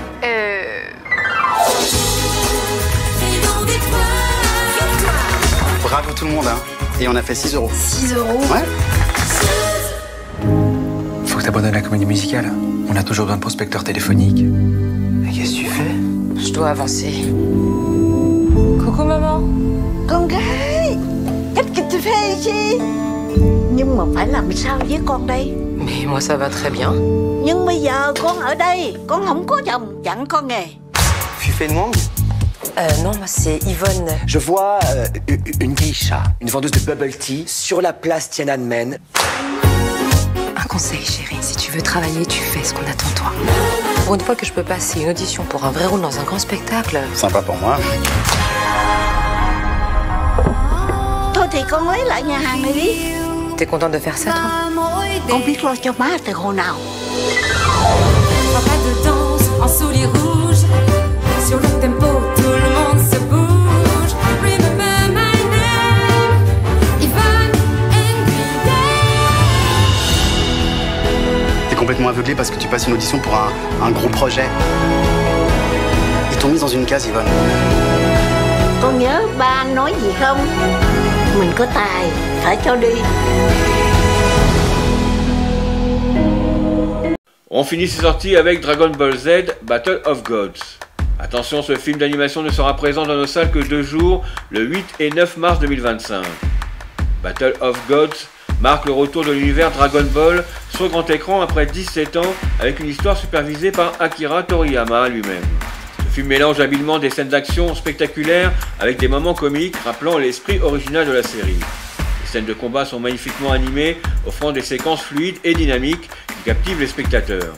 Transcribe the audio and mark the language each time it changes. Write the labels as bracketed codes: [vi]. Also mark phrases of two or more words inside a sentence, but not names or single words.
[fr] Bravo tout le monde, hein. Et on a fait 6 €. 6 €? Ouais. Faut que t'abandonnes la comédie musicale. On a toujours besoin de prospecteurs téléphoniques. Mais qu'est-ce que tu fais? Je dois avancer. Coucou maman. [vi] Con gái, [fr] qu'est-ce que tu fais ici? [vi] Nhưng mà phải làm sao với con đây? [fr] Mais moi ça va très bien. [vi] Nhưng bây giờ con ở đây, con không có chồng, chẳng có nghề. [fr] Fufei Nwang? Non, moi c'est Yvonne. Je vois une geisha, une vendeuse de [en] bubble tea [fr] sur la place Tiananmen. Un conseil, chérie. Si tu veux travailler, tu fais ce qu'on attend de toi. Pour une fois que je peux passer une audition pour un vrai rôle dans un grand spectacle. Sympa pour moi. [vi] Thôi thì con lấy lại nhà hàng này đi. [fr] T'es contente de faire ça, toi? [vi] Con biết lo cho má từ hồi nào. [fr] Pas de danse en souliers rouges. Sur le tempo, tout le monde se bouge. [en] Remember my name, Yvonne Nguyen. [fr] T'es complètement aveuglé parce que tu passes une audition pour un gros projet. Ils t'ont mise dans une case, Yvonne. [vi] Con nhớ ba anh nói gì không? Mình có tài, phải cho đi. [fr] On finit ses sorties avec Dragon Ball Z Battle of Gods. Attention, ce film d'animation ne sera présent dans nos salles que 2 jours, le 8 et 9 mars 2025. Battle of Gods marque le retour de l'univers Dragon Ball sur grand écran après 17 ans avec une histoire supervisée par Akira Toriyama lui-même. Ce film mélange habilement des scènes d'action spectaculaires avec des moments comiques rappelant l'esprit original de la série. Les scènes de combat sont magnifiquement animées, offrant des séquences fluides et dynamiques qui captivent les spectateurs.